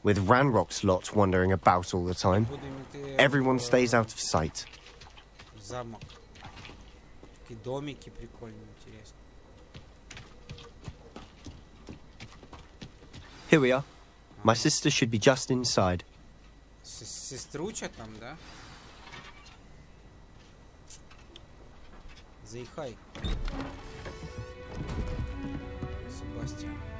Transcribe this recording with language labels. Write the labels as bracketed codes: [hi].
[en] With Ranrock's lot wandering about all the time. Everyone stays out of sight. [uk] Замок. Такі домики прикольні, интересні. [en] Here we are. My sister should be just inside. [uk] Сеструча там, да? Заїхай. Себастьян.